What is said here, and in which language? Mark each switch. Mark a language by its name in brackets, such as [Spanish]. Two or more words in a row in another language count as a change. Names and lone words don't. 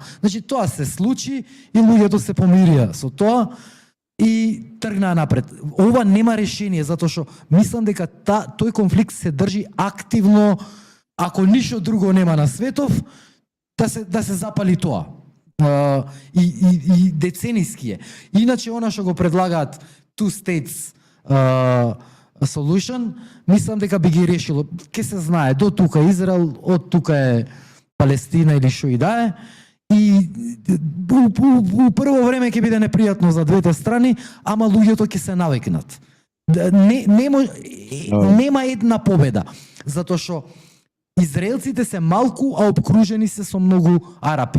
[Macedonian] Значи тоа се случи и луѓето се помирија со тоа и тргнаа напред. Ова нема решение, затоа што мислам дека тој конфликт се држи активно, ако ништо друго нема на светов, да се запали тоа. И децениски е. Иначе она што го предлагаат [English] two states solution, [Macedonian] мислам дека би ги решило. Ке се знае, до тука Израел, од тука е Палестина или што и да е. И у прво време ќе биде непријатно за двете страни, ама луѓето ќе се навикнат. Нема една победа, затоа што израелците се малку, а обкружени се со многу арапи.